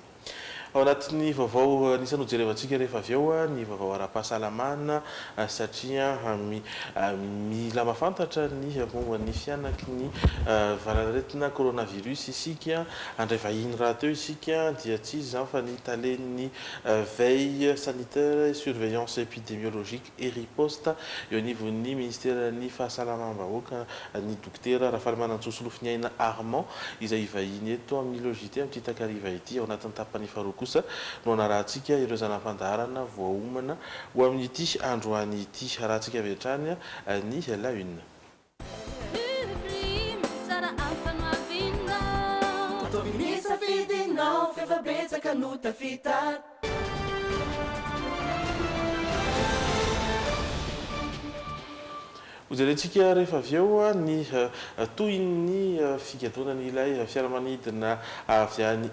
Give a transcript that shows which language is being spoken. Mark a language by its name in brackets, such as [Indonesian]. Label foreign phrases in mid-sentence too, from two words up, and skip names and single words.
[Malagasy] Ao anatin'ny vaovao anisany hojerevantsika rehefa avy eo ny vaovao ara-pahasalamana satria mila mahafantatra ny momba ny fianaky ny valanaretina coronavirus isika andray vahiny raha teo isika dia tsy izy zany fa ny talen'ny [French] veille sanitaire surveillance épidémiologique et riposte [Malagasy] eo anivon'ny ministère ny fahasalamam-bahoaka ny dokotera Rafalimanantsosolofiny Aina Armand izay vahiny eto amin'ny logité amin'ny takariva ity ao anatin'ny tapany faharoa kosa no anarahantsika ireo zanam-pandaharana voaomana ho amin'ity androany ity arahantsika avy hatrany ny [French] la une. [Malagasy] Hojerentsika rehefa avy eo ny toy ny figadonany ilay fiaramanidina avy any